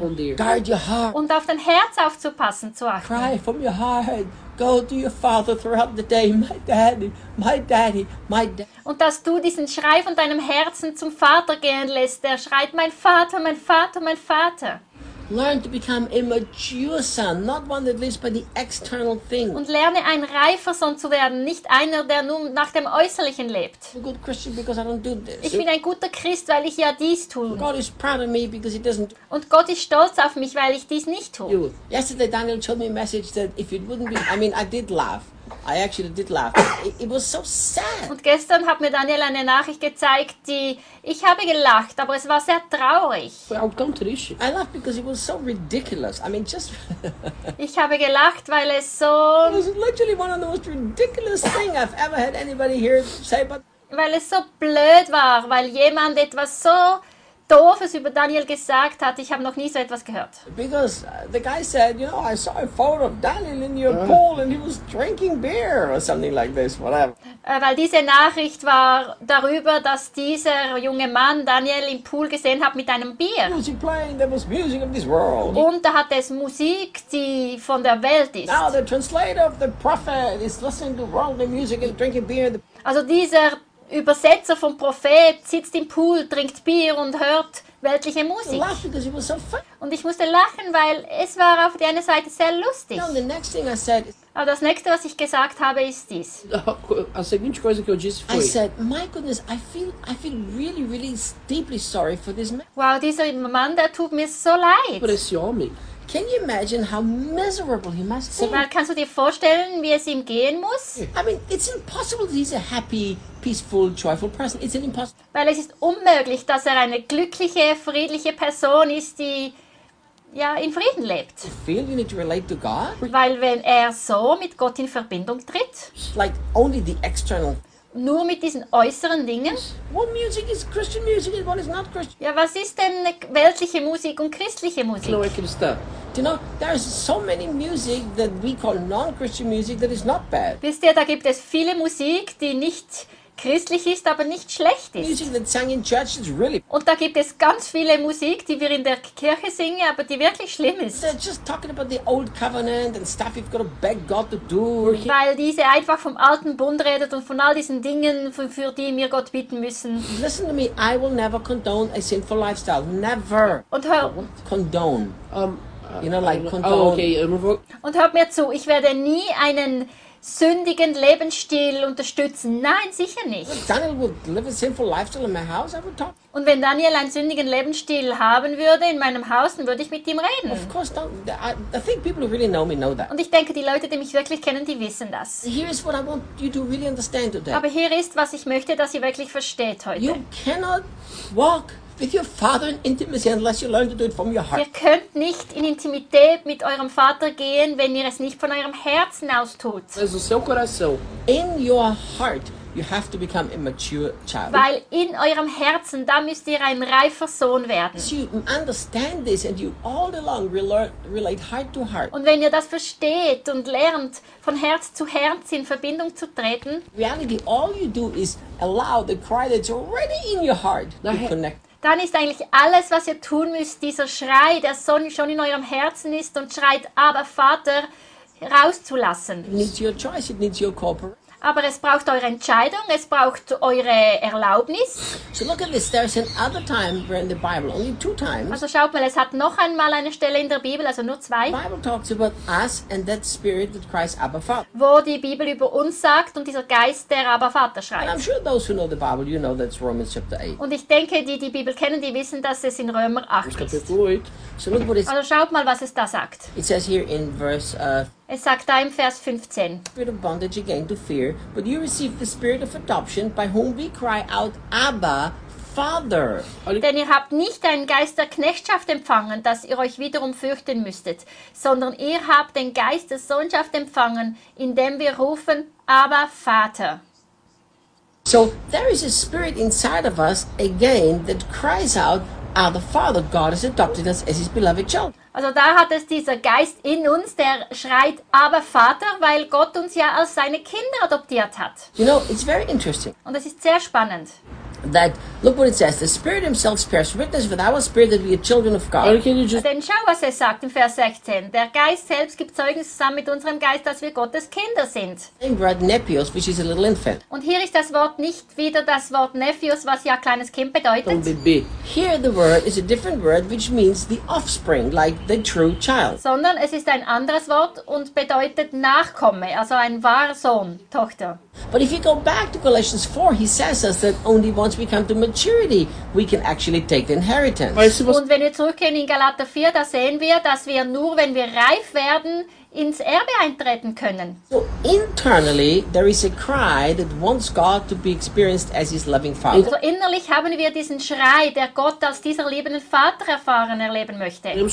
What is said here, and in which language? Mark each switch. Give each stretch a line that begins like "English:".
German: Und dir.
English: Guard your heart.
German: Und auf dein Herz aufzupassen, zu achten.
English: Cry from your heart. Go to your father throughout the day. My daddy, my daddy, my daddy.
German: Und dass du diesen Schrei von deinem Herzen zum Vater gehen lässt. Der schreit, mein Vater, mein Vater, mein Vater.
English: Learn to become a mature son, not one that lives by the external thing.
German: Und lerne ein reifer Sohn zu werden, nicht einer, der nur nach dem Äußerlichen lebt.
English: I'm a good Christian because I don't do this.
German: Ich bin ein guter Christ, weil ich ja dies tue.
English: God is proud of me because he doesn't.
German: Und Gott ist stolz auf mich, weil ich dies nicht tue.
English: You. Yesterday Daniel told me a message that if it wouldn't be, I did laugh. I actually did laugh. It was so sad.
German: Und gestern hat mir Daniel eine Nachricht gezeigt, die ich habe gelacht, aber es war sehr traurig.
English: Well, I'll come to the issue. I laughed because it was so ridiculous. I mean, just.
German: Ich habe gelacht, weil es so.
English: It was literally one of the most ridiculous things I've ever had anybody here say. But.
German: Weil es so blöd war, weil jemand etwas so Doofes über Daniel gesagt hat, ich habe noch nie so etwas gehört.
English: Because the guy said, you know, I saw a photo of Daniel in your pool and he was drinking beer or something like this, whatever.
German: Weil diese Nachricht war darüber, dass dieser junge Mann Daniel im Pool gesehen hat mit einem Bier.
English: Music playing, there was music of this world.
German: Und da hatte es Musik, die von der Welt ist.
English: Now the translator of the prophet is listening to worldly music and drinking beer.
German: Also dieser Übersetzer vom Prophet sitzt im Pool, trinkt Bier und hört weltliche Musik. Und ich musste lachen, weil es war auf der einen Seite sehr lustig. Aber das nächste, was ich gesagt habe, ist dies.
Portuguese: A seguinte coisa que eu disse foi.
English: I said, my goodness, I feel really, really deeply sorry for this man.
German: Wow, dieser Mann, der tut mir so leid.
Portuguese: Aber esse homem.
English: Can you imagine how miserable he must be?
German: Weil kannst du dir vorstellen, wie es ihm gehen muss?
English: I mean, it's impossible that he's a happy, peaceful, joyful person. It's an impossible.
German: Weil es ist unmöglich, dass er eine glückliche, friedliche Person ist, die ja in Frieden lebt.
English: You feel you need to relate to God?
German: Weil wenn er so mit Gott in Verbindung tritt,
English: like only the external.
German: Nur mit diesen äußeren Dingen?
English: What music is Christian music and what is not Christian?
German: Ja, was ist denn weltliche Musik und christliche Musik? Chloe, Christa.
English: You know, there is so many music that we call non-Christian music that is not bad.
German: Wisst ihr, da gibt es viele Musik, die nicht christlich ist, aber nicht schlecht ist.
English: Music that's sung in church is really.
German: Und da gibt es ganz viele Musik, die wir in der Kirche singen, aber die wirklich schlimm ist.
English: They're just talking about the old covenant and stuff you've got to beg God to do.
German: Weil diese einfach vom alten Bund redet und von all diesen Dingen, für die wir Gott bitten müssen.
English: Listen to me, I will never condone a sinful lifestyle. Never.
German: Und hör.
English: Condone. You know, like condone. Oh, okay.
German: Und hört mir zu, ich werde nie einen sündigen Lebensstil unterstützen. Nein, sicher nicht.
English: Daniel would live a sinful lifestyle in my house, I would talk.
German: Und wenn Daniel einen sündigen Lebensstil haben würde in meinem Haus, dann würde ich mit ihm reden.
English: Of course, I think people who really know me know that.
German: Und ich denke, die Leute, die mich wirklich kennen, die wissen das.
English: Here is what I want you to really understand today.
German: Aber hier ist, was ich möchte, dass ihr wirklich versteht heute.
English: You cannot walk with your father in intimacy unless you learn to do it from your heart.
German: Ihr könnt nicht in Intimität mit eurem Vater gehen, wenn ihr es nicht von eurem Herzen aus tut.
Portuguese: Also seu coração.
English: In your heart you have to become a mature child.
German: Weil in eurem Herzen, da müsst ihr ein reifer Sohn werden.
English: So you understand this and you all along relate heart to heart.
German: Und wenn ihr das versteht und lernt, von Herz zu Herz in Verbindung zu treten.
English: Reality, all you do is allow the cry that's already in your heart to connect.
German: Dann ist eigentlich alles, was ihr tun müsst, dieser Schrei, der Sohn schon in eurem Herzen ist und schreit, aber Vater, rauszulassen.
English: It needs your choice, it needs your cooperation.
German: Aber es braucht eure Entscheidung, es braucht eure Erlaubnis.
English: So look at this, there's another time where in the Bible, only two times.
German: Also schaut mal, es hat noch einmal eine Stelle in der Bibel, also nur zwei.
English: The Bible talks about us and that spirit that cries Abba Father.
German: Wo die Bibel über uns sagt und dieser Geist, der Abba Vater schreit.
English: And I'm sure those who know the Bible, you know that's Romans chapter 8.
German: Und ich denke, die Bibel kennen, die wissen, dass es in Römer 8 ist.
English: So look what it's...
German: Also schaut mal, was es da sagt.
English: It says here in verse...
German: Es sagt da im Vers 15.
English: Spirit of bondage again to fear, but you receive the spirit of adoption, by whom we cry out, Abba, Father.
German: Denn ihr habt nicht einen Geist der Knechtschaft empfangen, dass ihr euch wiederum fürchten müsstet, sondern ihr habt den Geist der Sohnschaft empfangen, indem wir rufen, Abba, Vater.
English: So, there is a spirit inside of us, again, that cries out, Abba, Father, God has adopted us as his beloved child.
German: Also da hat es dieser Geist in uns, der schreit, aber Vater, weil Gott uns ja als seine Kinder adoptiert hat.
English: You know, it's very interesting.
German: Und es ist sehr spannend.
English: That, look what it says, the Spirit himself bears witness with our spirit that we are children of God.
German: Denn schau, was er sagt im Vers 16. Der Geist selbst gibt Zeugnis zusammen mit unserem Geist, dass wir Gottes Kinder sind.
English: Nepios, which is a little infant.
German: Und hier ist das Wort nicht wieder das Wort Nepios, was ja kleines Kind bedeutet.
English: Here the word is a different word, which means the offspring, like the true child.
German: Sondern es ist ein anderes Wort und bedeutet Nachkomme, also ein wahrer Sohn, Tochter.
English: But if you go back to Galatians 4, he says us that only once we come to maturity, we can actually take the inheritance.
German: Und wenn wir zurückgehen in Galater 4, da sehen wir, dass wir nur, wenn wir reif werden, ins Erbe eintreten können.
English: So internally, there is a cry that wants God to be experienced as his loving father.
German: Also innerlich haben wir diesen Schrei, der Gott als dieser liebenden Vater erfahren erleben möchte.